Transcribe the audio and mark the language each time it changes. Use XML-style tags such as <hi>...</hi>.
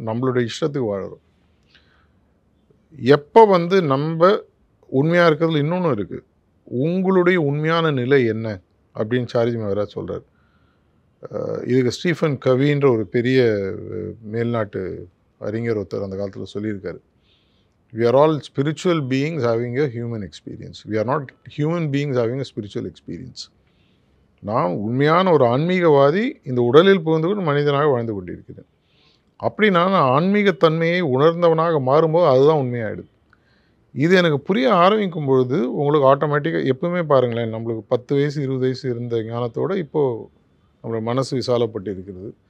<ta>நம்மளுடைய இஷ்டத்துக்கு வாழறோம். எப்போ வந்து நம்ம உண்மையாக இருக்கிறதுல இன்னொன்று இருக்குது, உங்களுடைய உண்மையான நிலை என்ன அப்படின்னு சார்ஜி மகாராஜ் சொல்கிறார். இதுக்கு ஸ்டீஃபன் கவின்ற ஒரு பெரிய மேல்நாட்டு அறிஞர் ஒருத்தர் அந்த காலத்தில் சொல்லியிருக்காரு.</ta> <en>We are all spiritual beings having a human experience. We are not human beings having a spiritual experience.</en> <ta>நான் உண்மையான ஒரு ஆன்மீகவாதி, இந்த உடலில் புகுந்து கொண்டு மனிதனாக வாழ்ந்து கொண்டிருக்கிறேன். அப்படி நான் ஆன்மீகத்தன்மையை உணர்ந்தவனாக மாறும்போது அதுதான் உண்மையாகிடுது. இது எனக்கு புரிய ஆரம்பிக்கும் பொழுது உங்களுக்கு ஆட்டோமேட்டிக்காக எப்பவுமே பாருங்களேன், நம்மளுக்கு 10 வயசு 20 வயசு இருந்த ஞானத்தோடு இப்போது நம்மளோட மனசு விசாலப்பட்டு இருக்கிறது.</ta>